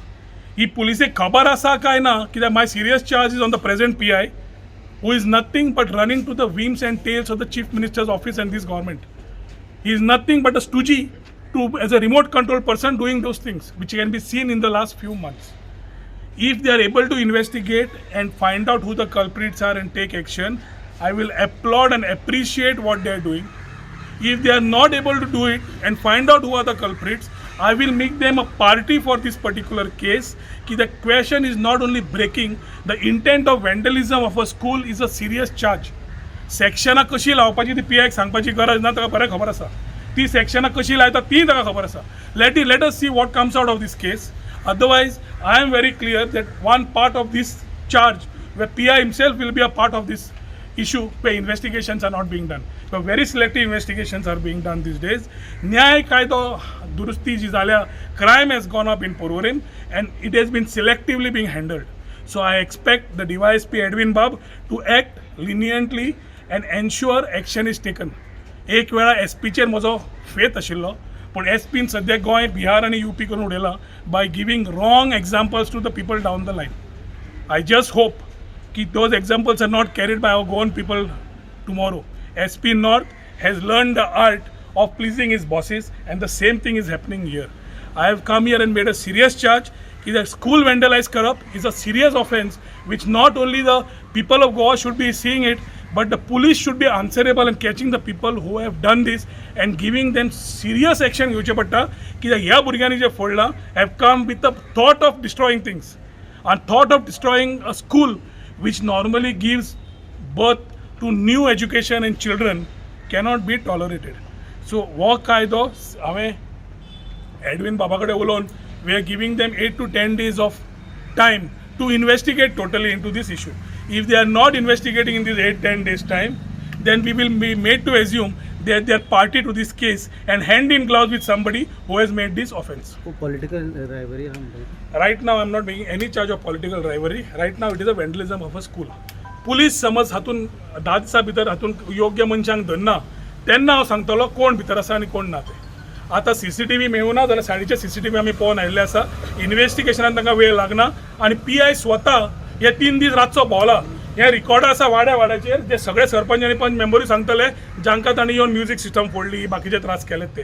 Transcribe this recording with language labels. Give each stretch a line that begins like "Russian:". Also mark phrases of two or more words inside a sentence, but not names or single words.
Konkani: ही पुलिसेक खबर आसा काय ना कित्याक
English: my serious charge is on the present PI who is nothing but running to the whims and tails of the chief minister's office and this government. He is nothing but a stooge to as a remote control person doing those things which can be seen in the last few months. If they are able to investigate and find out who the culprits are and take action, I will applaud and appreciate what they are doing. If they are not able to do it and find out who are the culprits, I will make them a party for this particular case. Ki the question is not only breaking, the intent of vandalism of a school is a serious charge.
Konkani: Sectionा कशी लावपाची ती PI सांगपाची गरज ना, ताका बरें खबर आसा. ती sectionा कशी लायता ती ताका खबर आसा.
English: Let us see what comes out of this case. Otherwise, I am very clear that one part of this charge, where PI himself will be a part of this issue, where investigations are not being done. But very selective investigations are being done these days.
Konkani: न्याय कायदो दुरुस्ती जी जाल्या,
English: crime has gone up in Porvorim and it has been selectively being handled. So I expect the DYSP Edwin Bab to act leniently and ensure action is taken.
Konkani: एक वेळा SPचेर म्हजो फेथ आशिल्लो, पूण SPन सद्या गोंय, बिहार आनी UP करून उडयला
English: by giving wrong examples to the people down the line. I just hope that those examples are not carried by our Goan people tomorrow. SP North has learned the art of pleasing his bosses and the same thing is happening here. I have come here and made a serious charge that the school vandalized corrupt is a serious offense which not only the people of Goa should be seeing it, but the police should be answerable and catching the people who have done this and giving them serious action.
Konkani: घेवचे पडटा कित्याक ह्या भुरग्यांनी जे फोडला
English: have come with the thought of destroying things and thought of destroying a school which normally gives birth to new education and children cannot be tolerated. सो
Konkani: हो कायदो हांवें एडवीन बाबा कडेन उलोवन
English: we are giving them 8 to 10 days of time to investigate totally into this issue. If they are not investigating in this 8-10 days time, then we will be made to assume that they are party to this case and hand in gloves with somebody who has made this offense. political rivalry Right now I'm not making any charge of political rivalry. Right now it is a vandalism of a school.
Konkani: पुलीस समज हातून 10 दिसां भितर हातून योग्य मनशांक धरना तेन्ना हांव सांगतलो कोण भितर आसा आनी कोण ना ते. आतां CCTV मेळूना जाल्यार सायडीचे CCTV आमी पळोवन आयिल्ले आसा. इन्व्हेस्टिगेशनान तांकां वेळ लागना आनी PI स्वता हे 3 दीस रातचो भोंवला. हे रिकॉर्ड आसा वाड्याचेर जे सगळे सरपंच आनी पंच मेंबरूय सांगतले जांकां तांणी येवन
English: music system
Konkani: फोडली बाकीचे त्रास केले ते.